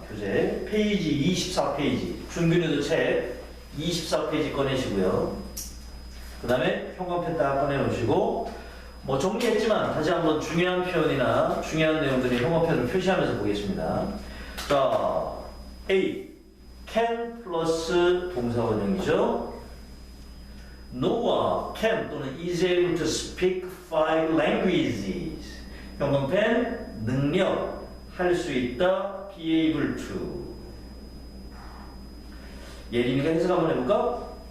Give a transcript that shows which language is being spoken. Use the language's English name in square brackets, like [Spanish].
[Korean] 교재 페이지 24페이지 준균이도 책 24페이지 꺼내시고요. 그 다음에 형광펜 딱 꺼내놓으시고 뭐 정리했지만 다시 한번 중요한 표현이나 중요한 내용들이 형광펜으로 표시하면서 보겠습니다. 자, A can 플러스 동사 원형이죠. [English] Noah can [Korean] 또는 [English] is able to speak 5 languages. [Korean] 형광펜 능력 할 수 있다 [English] be able to. [Korean] 예린이가 해석 한번 해볼까?